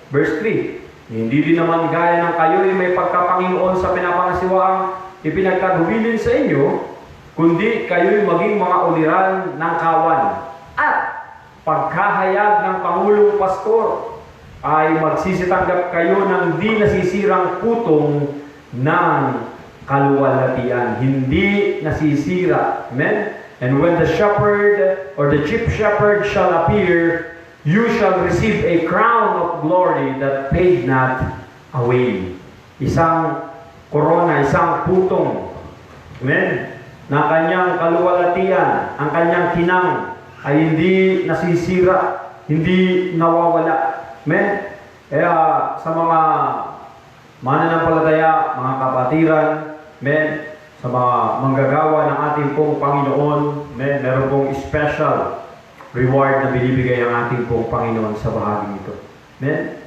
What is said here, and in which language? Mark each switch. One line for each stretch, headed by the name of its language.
Filipino: Verse 3, hindi din naman gaya ng kayo'y may pagkapanginoon sa pinapangasiwaang ipinagtagubilin sa inyo, kundi kayo'y maging mga uliran ng kawan. At pagkahayag ng Pangulong Pastor ay magsisitanggap kayo ng di nasisirang putong ng kaluwalhatian. Hindi nasisira. Amen?
English: And when the shepherd or the chief shepherd shall appear, you shall receive a crown of glory that fade not away.
Filipino: isang korona, isang putong, amen, na kanyang kaluwalhatian, ang kanyang kinang ay hindi nasisira, hindi nawawala. Amen? Kaya sa mga mananampalataya, mga kapatiran, amen, sa mga manggagawa ng ating pong Panginoon, amen, meron pong special reward na binibigay ang ating pong Panginoon sa bahaging ito. Amen?